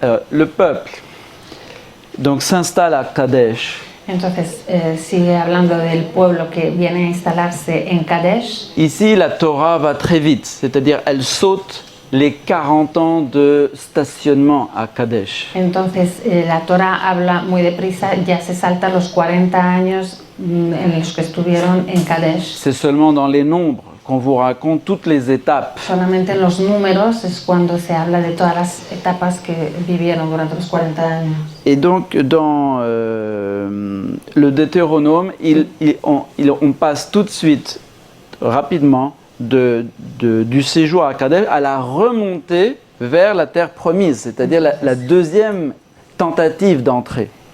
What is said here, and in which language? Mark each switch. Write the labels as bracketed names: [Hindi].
[French] Le peuple donc s'installe à Kadesh. [Spanish] entonces sigue hablando del pueblo que viene a instalarse en Kadesh. [French] Ici, la Torah va très vite, c'est-à-dire elle saute les 40 ans de stationnement à Kadesh. [Spanish] Entonces la Torah habla muy deprisa, ya se salta los 40 años en los que estuvieron en Kadesh. [French] C'est seulement dans les nombres qu'on vous raconte toutes les étapes. [Spanish] Solamente en los números es cuando se habla de todas las etapas que vivieron durante los 40 años. [French] Et donc, dans le Deutéronome, on passe tout de suite, rapidement, du séjour à Kadesh à la remontée vers la terre promise, c'est-à-dire la deuxième tentative d'entrée.